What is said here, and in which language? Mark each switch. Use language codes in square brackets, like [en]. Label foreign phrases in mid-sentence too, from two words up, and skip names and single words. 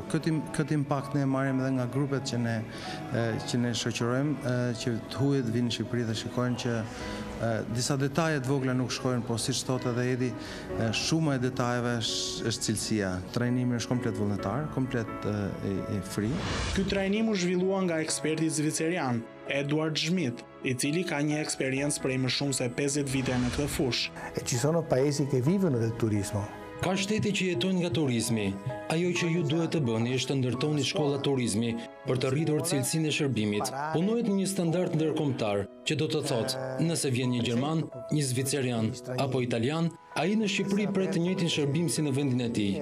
[sq] Këtë impakt ne marrim edhe nga grupet që ne shoqërojmë, që të hujet vinë në Shqipëri dhe shikojnë që disa detajet vogla nuk shkojnë, po siç thotë edhe Edi, shuma e detajeve është cilësia. Trajnimi është komplet vullnetar, komplet i free. Ky trajnim u zhvillua nga eksperti zvicerian Edward Schmidt, i cili ka një eksperiencë prej më shumë se 50 vite në këtë fushë. [it] E ci sono paesi che vivono del turismo. [sq] Ka shtete që jetojnë nga turizmi. Ajo që ju duhet të bëni është të ndërtoni shkolla turizmi për të rritur cilësinë e shërbimit. Punohet në një standard ndërkombëtar, që do të thotë, nëse vjen një gjerman, një zvicerian apo italian, ai në Shqipëri pret të njëjtin shërbim si në vendin e tij.